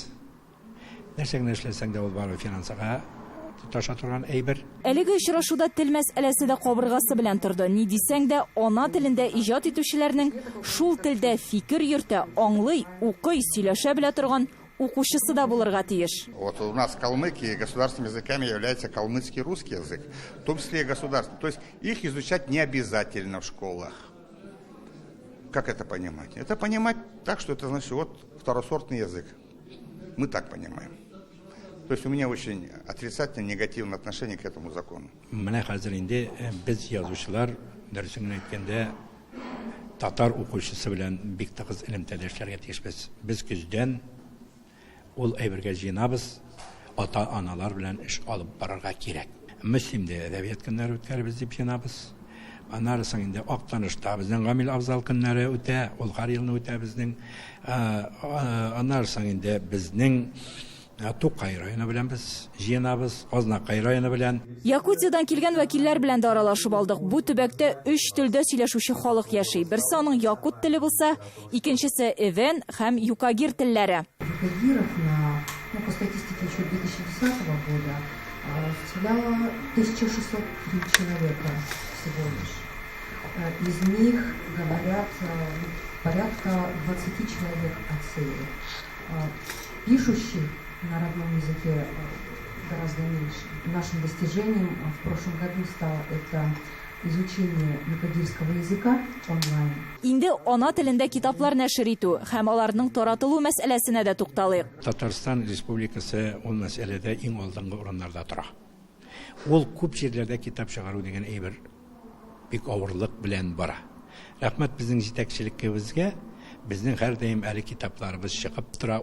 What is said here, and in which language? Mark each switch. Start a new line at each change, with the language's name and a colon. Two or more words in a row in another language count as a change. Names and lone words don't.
Tatar: Нәрсәгә эшләсәң дә ул бары финансага таша торган әйбер. Әлеге очрашуда тел мәсьәләсе дә кабыргасы белән торды. Ни дисәң дә, ана телендә иҗат итүчеләрнең шул телдә фикер йөртә, аңлый, укый, сөйләшә белә торган укучысы да булырга тиеш.
Russian: Вот у нас в Калмыкии государственными языками является калмыцкий русский язык, в том числе и государственный. То есть их изучать не обязательно в школах. Как это понимать? Это понимать так, что это значит вот второсортный язык. Мы так понимаем. То есть у меня очень отрицательное, негативное отношение к этому закону.
Tatar: Менә хәзер инде без язучылар дөресен әйткәндә татар укучысы белән бик тыгыз элемтәләшергә тиешбез. Без көздән ул әйбергә җыенабыз, ата-аналар белән эш алып барырга кирәк. Мөслимдә әдәбият көннәре үткәрбез дип җыенабыз. Аннары соң инде Актанышта безнең Гамил Абзал көннәре үтә, ул һәр елны үтә безнең. Аннары соң инде безнең Тукай районы белән без җыенабыз, Азнакай районы белән. Якутиядан килгән вәкилләр белән дә аралашып алдык. Бу төбәктә 3 телдә сөйләшүче халык яши. Берсе аның якут теле булса, икенчесе эвен һәм юкагир телләре.
Russian: По статистике еще 2010 года составляло 1603 человека всего лишь. Из них говорят порядка 20 человек от пишущих на родном языке гораздо меньше. Нашим достижением в прошлом году стало это изучение юкагирского языка онлайн.
Tatar: Инде ана телендә китаплар нәшер итү һәм аларның таратылу мәсьәләсенә дә тукталыйк. Татарстан Республикасы ул мәсьәләдә иң алдынгы урыннарда тора. Ул күп җирләрдә китап чыгару дигән әйбер бик авырлык белән бара. Рәхмәт безнең җитәкчелеккә. Безнең һәр даим әле китапларыбыз чыгып тора.